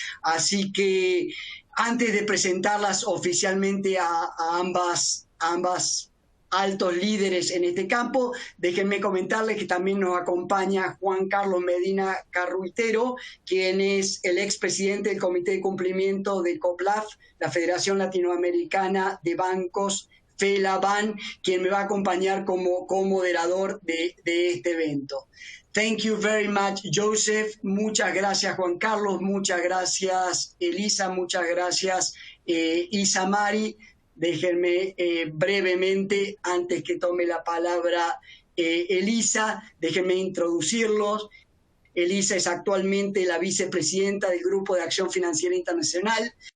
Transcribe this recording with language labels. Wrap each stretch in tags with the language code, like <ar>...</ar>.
<es>Así que antes de presentarlas oficialmente a ambas altos líderes en este campo, déjenme comentarles que también nos acompaña Juan Carlos Medina Carruitero, quien es el expresidente del Comité de Cumplimiento de COPLAF, la Federación Latinoamericana de Bancos, FELABAN, quien me va a acompañar como moderador de este evento.</es> <en>Thank you very much, Joseph.</en> <es>Muchas gracias, Juan Carlos. Muchas gracias, Elisa. Muchas gracias, Isamari. Déjenme brevemente, antes que tome la palabra Elisa, déjenme introducirlos. Elisa es actualmente la vicepresidenta del Grupo de Acción Financiera Internacional.</es>